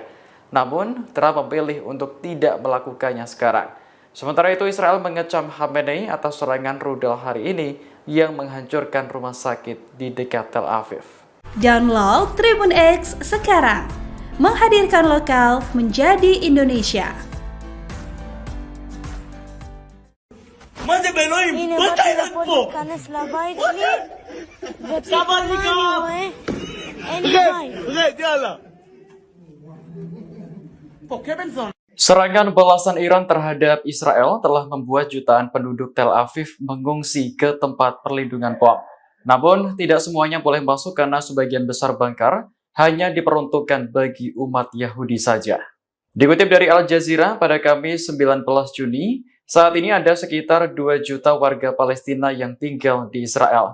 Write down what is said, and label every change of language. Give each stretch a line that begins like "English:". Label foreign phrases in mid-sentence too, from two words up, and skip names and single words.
Indonesian: Namun, Trump memilih untuk tidak melakukannya sekarang. Sementara itu, Israel mengecam Khamenei atas serangan rudal hari ini yang menghancurkan rumah sakit di dekat Tel Aviv. Download Tribun X sekarang, menghadirkan lokal menjadi Indonesia.
Hebrew: הנה באתי לפה להיכנס לבית שלי ופתאום אני רואה אין לי בית.
Indonesian: Serangan balasan Iran terhadap Israel telah membuat jutaan penduduk Tel Aviv mengungsi ke tempat perlindungan POM. Namun, tidak semuanya boleh masuk karena sebagian besar bangkar hanya diperuntukkan bagi umat Yahudi saja. Dikutip dari Al Jazeera pada Kamis 19 Juni, saat ini ada sekitar 2 juta warga Palestina yang tinggal di Israel.